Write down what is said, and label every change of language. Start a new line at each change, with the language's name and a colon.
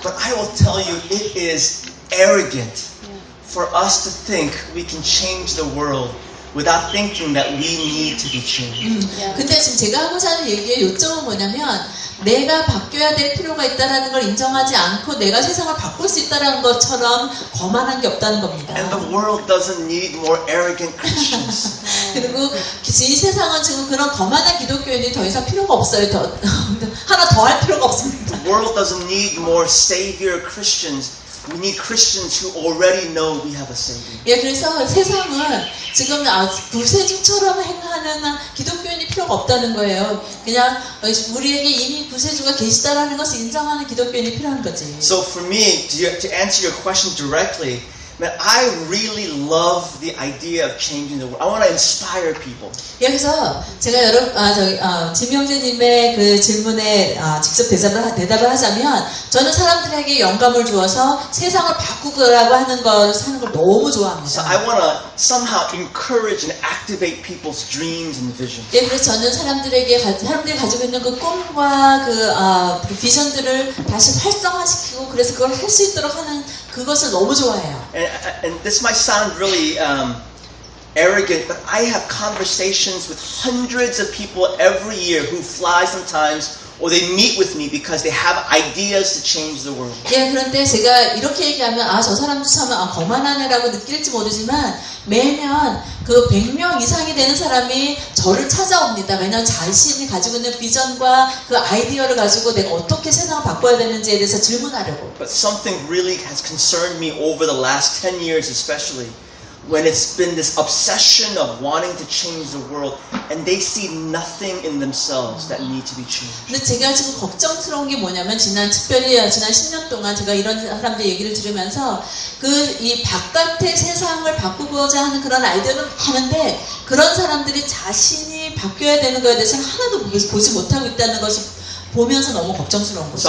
English: But I will tell you, it is arrogant for us to think we can change the world without thinking that we need to be changed.
Korean: 근데 지금 제가 하고자 하는 얘기의 요점은 뭐냐면 내가 바뀌어야 될 필요가 있다는 걸 인정하지 않고 내가 세상을 바꿀 수 있다는 것처럼 거만한 게 없다는 겁니다.
English: And the world doesn't need more arrogant Christians.
Korean: 그리고 이 세상은 지금 그런 거만한 기독교인이 더 이상 필요가 없어요. 하나 더 할 필요가 없습니다.
English: The world doesn't need more savior Christians We need Christians who already know we have a Savior.
Korean: 예, 그래서 세상은 지금 구세주처럼 행하는 기독교인이 필요가 없다는 거예요. 그냥 우리에게 이미 구세주가 계시다라는 것을 인정하는 기독교인이 필요한 거지.
English: So for me, to answer your question directly, man, I really love the idea of changing the world. I want to inspire people.
Korean: 여기서 제가 지명재님의 그 질문에 직접 대답을 하자면 저는 사람들에게 영감을 주어서 세상을 바꾸라고 하는 걸 사는 걸 너무
English: So
Korean: 좋아합니다.
English: I want to somehow encourage and activate people's dreams and visions.
Korean: 예, 그래서 저는 사람들이 가지고 있는 그 꿈과 그 비전들을 다시 활성화시키고 그래서 그걸 할 수 있도록 하는 그것을 너무 좋아해요.
English: And this might sound really arrogant, but I have conversations with hundreds of people every year who fly sometimes, or they meet with me because they have ideas to change the world.
Korean: 예, 그런데 제가 이렇게 얘기하면 저 사람도 참 거만하네라고 느낄지 모르지만 매년 그 100명 이상이 되는 사람이 저를 찾아옵니다. 왜냐하면 자신이 가지고 있는 비전과 그 아이디어를 가지고 내가 어떻게 세상을 바꿔야 되는지에 대해서 질문하려고.
English: But something really has concerned me over the last 10 years especially, when it's been this obsession of wanting to change the world and they see nothing in themselves that need to be changed.
Korean: 근데 제가 지금 걱정스러운 게 뭐냐면 지난 10년 동안 제가 이런 사람들 얘기를 들으면서 이 바깥의 세상을 바꾸고자 하는 그런 아이디어는 많은데 그런 사람들이 자신이 바뀌어야 되는 거에 대해서는 하나도 보지 못하고 있다는 것을 보면서 너무 걱정스러운 거죠.